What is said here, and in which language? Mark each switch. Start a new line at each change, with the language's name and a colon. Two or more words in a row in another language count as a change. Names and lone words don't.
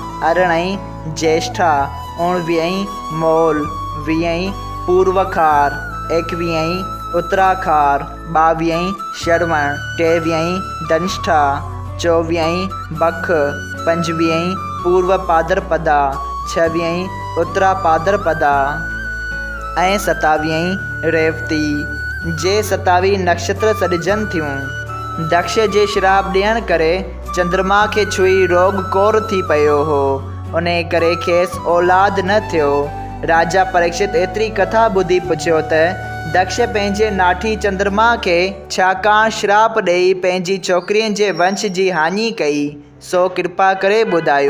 Sindhi: 18 ज्येष्ठा, 19 मोल, 20 पूर्वखार, 21 उत्तराखार, 22 श्रवण, 23 धनिष्ठा, 24 बख, 25 पूर्व पादरपदा, 26 उत्तरा पादरपदा ऐं 27 रेवती। जे 27 नक्षत्र सॾिजनि थियूं। दक्ष जे श्राप ॾियण करे चंद्रमा खे छुई रोग कोर थी पियो हो, उन करे खेसि औलाद न थियो। राजा परीक्षित एतिरी कथा ॿुधी पुछियो त दक्ष पंहिंजे नाठी चंद्रमा खे छाकाणि श्राप ॾेई पंहिंजी छोकिरीअ जे वंश जी हानि कई, सो कृपा करे ॿुधायो।